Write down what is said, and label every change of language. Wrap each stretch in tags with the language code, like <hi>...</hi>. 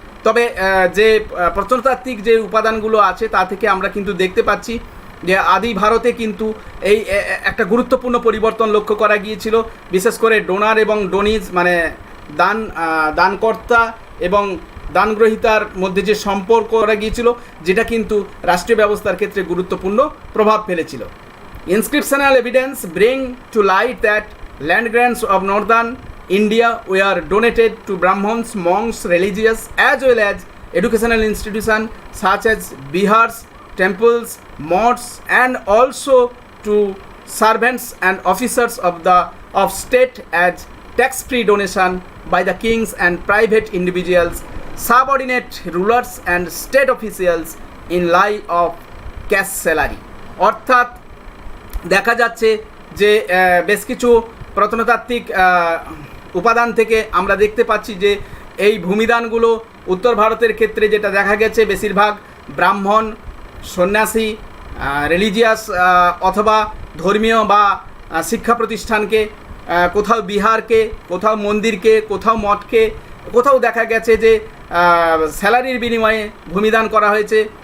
<bn>তবে যে প্রত্নতাত্ত্বিক যে উপাদানগুলো আছে তা থেকে আমরা কিন্তু দেখতে পাচ্ছি যে আদি ভারতে কিন্তু এই একটা গুরুত্বপূর্ণ পরিবর্তন লক্ষ্য করা গিয়েছিল, বিশেষ করে ডোনার এবং ডোনিজ মানে দানকর্তা এবং দানগ্রহীতার মধ্যে যে সম্পর্ক করা গিয়েছিল, যেটা কিন্তু রাষ্ট্রীয় ব্যবস্থার ক্ষেত্রে গুরুত্বপূর্ণ প্রভাব ফেলেছিল।</bn> <en>Inscriptional evidence bring to light that land grants of northern India were donated to Brahmins, monks, religious as well as educational institutions such as bihars, temples, mosques, and also to servants and officers of state as tax-free donation by the kings and private individuals, subordinate rulers and state officials in lieu of cash salary.</en> <bn>অর্থাৎ দেখা যাচ্ছে যে বেশ কিছু প্রত্নতাত্ত্বিক উপাদান থেকে আমরা দেখতে পাচ্ছি যে এই ভূমিদানগুলো উত্তর ভারতের ক্ষেত্রে যেটা দেখা গেছে বেশিরভাগ ব্রাহ্মণ, সন্ন্যাসী, রিলিজিয়াস অথবা ধর্মীয় বা শিক্ষা প্রতিষ্ঠানকে, কোথাও বিহারকে, কোথাও মন্দিরকে, কোথাও মঠকে, কোথাও দেখা গেছে যে স্যালারির বিনিময়ে ভূমিদান করা হয়েছে।</bn>